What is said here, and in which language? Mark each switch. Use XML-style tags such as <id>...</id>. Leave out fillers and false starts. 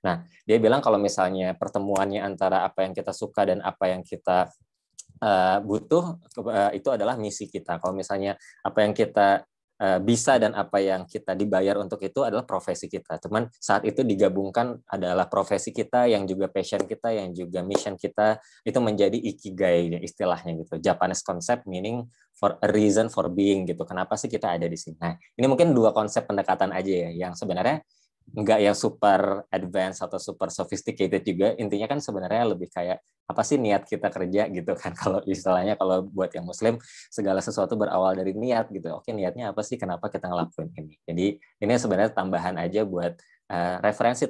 <id>Nah, dia bilang kalau misalnya pertemuannya antara apa yang kita suka dan apa yang kita butuh, itu adalah misi kita. Kalau misalnya apa yang kita bisa dan apa yang kita dibayar untuk itu adalah profesi kita. Cuman saat itu digabungkan adalah profesi kita yang juga passion kita, yang juga mission kita, itu menjadi ikigai istilahnya gitu.</id> <en>Japanese concept meaning for a reason for being gitu.</en> <id>Kenapa sih kita ada di sini? Nah, ini mungkin 2 konsep pendekatan aja ya, yang sebenarnya nggak yang super advance atau super sophisticated juga. Intinya kan sebenarnya lebih kayak apa sih niat kita kerja gitu kan. Kalau istilahnya kalau buat yang muslim, segala sesuatu berawal dari niat gitu. Oke, niatnya apa sih, kenapa kita ngelakuin ini. Jadi ini sebenarnya tambahan aja buat referensi.</id>